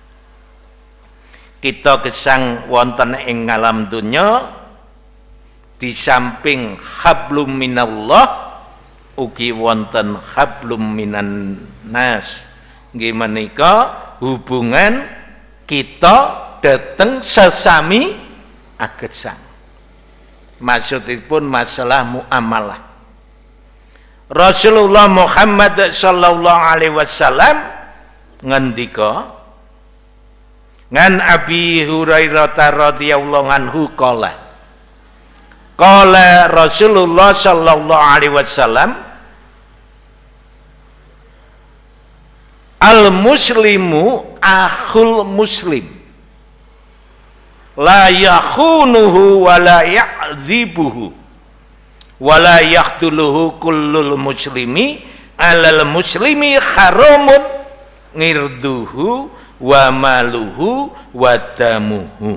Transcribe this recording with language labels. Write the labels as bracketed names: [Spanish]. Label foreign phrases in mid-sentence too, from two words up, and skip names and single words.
[Javanese] Kita gesang wonten ing alam dunya di samping [Arabic] حبل من الله [Javanese] ugi wonten [Arabic] حبل من الناس. [Javanese] Nggih menika hubungan kita dhateng sesami agesang. Maksudipun masalah muamalah. Rasulullah Muhammad [Arabic] صلى الله عليه وسلم [Javanese] ngendika ngan Abi Hurairah [Arabic] رضي الله عنه قال رسول الله صلى الله عليه وسلم المسلم أخو المسلم لا يخونه ولا يكذبه ولا يخذله كل المسلم على المسلم حرام عرضه وماله ودمه.